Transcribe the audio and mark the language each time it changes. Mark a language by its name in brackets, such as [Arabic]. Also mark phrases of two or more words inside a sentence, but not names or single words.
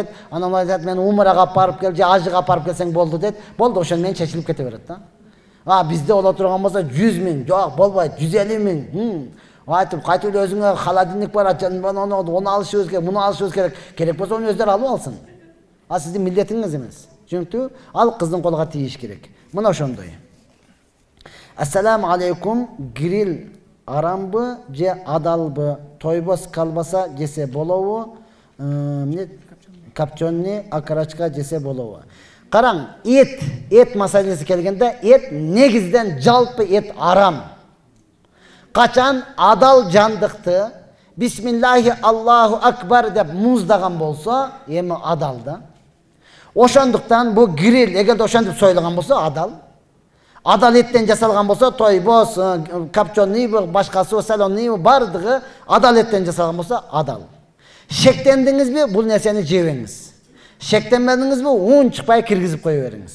[Kyrgyz] Анан айтат, мен умрага барып кел, же ажыга барып келсең болду дейт. Болду, ошону менен чечилип кете берет да. Бизде боло турган болсо 100 000, жок, болбойт, 150 000. Айтып, кайтып эле өзүңө холодильник бар, onu алышыбыз керек, муну алышыбыз керек. Керек болсо onu өздөрү алып алсын. Сиздин милдетиңиз эмес. Чүнкү ал кызын колуга тийиш керек. Мына ошондой. [Arabic] السلام عليكم, [Kyrgyz] гриль арамбы же адалбы? Тойбос колбаса жесе болобу? [Russian] Копченый окорочка [Kyrgyz] жесе болобу? Караң, эт маселеси келгенде, эт негизден жалпы эт арам. Качан адал жандыкты [Arabic] بسم الله الله أكبر [Kyrgyz] деп муздаган болсо, эми адал да. Ошондуктан бу гриль, эгерде ошентип союлган болсо адал. Адал эттен жасалган болсо, тойбос, копченый, башкасы, салонный бардыгы адал эттен жасалган болсо адал. Шектендиңизби, бул нерсени жебеңиз. Шектенмедиңизби, уун чыкпай киргизип кое бериңиз.